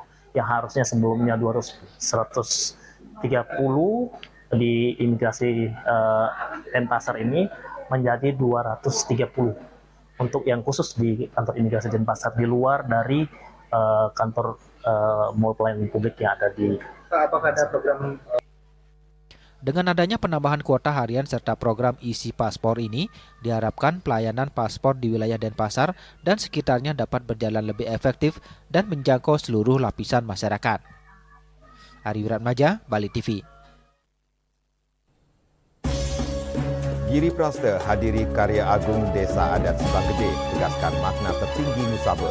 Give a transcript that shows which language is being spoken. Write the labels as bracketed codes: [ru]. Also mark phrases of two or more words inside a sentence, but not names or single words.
[id] Yang harusnya sebelumnya 130 di imigrasi Denpasar ini menjadi 230 untuk yang khusus di kantor imigrasi Denpasar, di luar dari kantor mall pelayanan publik yang ada di. Apakah ada program? Dengan adanya penambahan kuota harian serta program isi paspor ini, diharapkan pelayanan paspor di wilayah Denpasar dan sekitarnya dapat berjalan lebih efektif dan menjangkau seluruh lapisan masyarakat. Ari Wiratmaja, Bali TV. Giri Praste hadiri Karya Agung Desa Adat Sibang Gede, tegaskan makna tertinggi Nusabe.